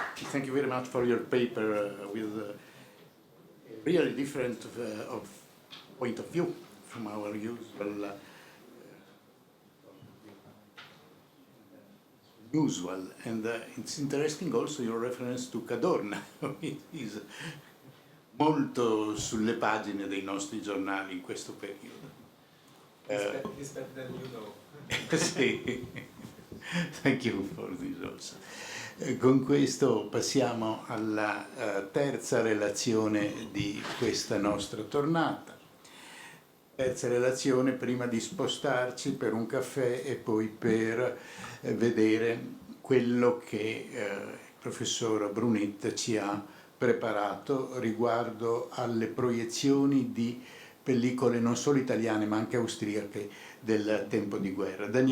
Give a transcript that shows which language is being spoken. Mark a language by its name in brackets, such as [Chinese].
[English] Thank you very much for your paper with a really different of point of view from our usual. And it's interesting also your reference to Cadorna. It is [Italian] molto sulle pagine dei nostri giornali in questo periodo. [English] It's better than you know. Sì. Thank you for this also. [Italian] Con questo passiamo alla terza relazione di questa nostra tornata. Terza relazione prima di spostarci per un caffè e poi per vedere quello che il professor Brunetta ci ha preparato riguardo alle proiezioni di pellicole non solo italiane ma anche austriache del tempo di guerra.